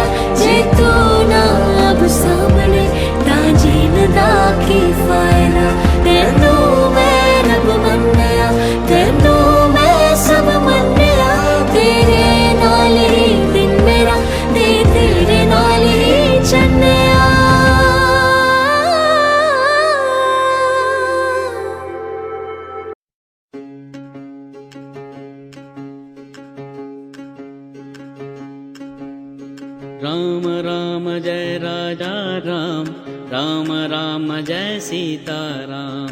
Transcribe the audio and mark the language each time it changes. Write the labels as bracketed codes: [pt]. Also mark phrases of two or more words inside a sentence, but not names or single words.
[pa] ਜੇ ਤੂੰ ਨਾ ਅਬ ਸਾਹਮਣੇ ਤਾਂ ਜੀਣ ਦਾ ਕੀ ਫ਼ਾਇਦਾ। ਤੈਨੂੰ ਮੈਂ ਰੱਬ ਮੰਨਿਆ, ਤੈਨੂੰ ਮੈਂ ਸਭ ਮੰਨਿਆ। ਤੇਰੇ ਨਾਲ ਹੀ ਦਿਨ ਮੇਰਾ, ਤੇ ਤੇਰੇ ਨਾਲ ਹੀ ਚੰਨਿਆ। [hi] राम राम जय राजा राम, राम राम जय सीता राम।